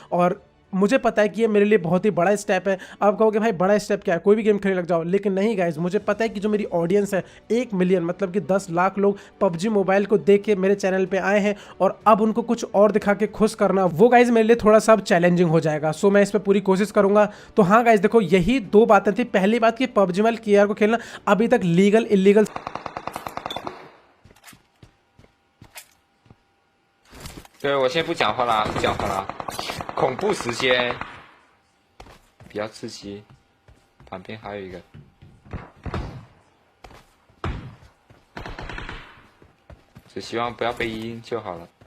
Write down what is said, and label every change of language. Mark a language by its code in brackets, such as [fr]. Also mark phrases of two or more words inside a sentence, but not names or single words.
[hi] और मुझे पता है कि ये मेरे लिए बहुत ही बड़ा स्टेप है। आप कहोगे भाई बड़ा स्टेप क्या है, कोई भी गेम खेलने लग जाओ, लेकिन नहीं गाइज, मुझे पता है कि जो मेरी ऑडियंस है 1 मिलियन मतलब कि 10 लाख लोग पबजी मोबाइल को देख के मेरे चैनल पे आए हैं, और अब उनको कुछ और दिखा के खुश करना वो गाइज मेरे लिए थोड़ा सा चैलेंजिंग हो जाएगा। सो मैं इस पर पूरी कोशिश करूंगा। तो हाँ गाइज देखो, यही 2 बातें थी। पहली बात कि पबजी मोबाइल केआर को खेलना अभी तक [en] legal illegal [zh] 对，我先不讲话啦，不讲话啦。恐怖时间，比较刺激。旁边还有一个，只希望不要被阴就好了。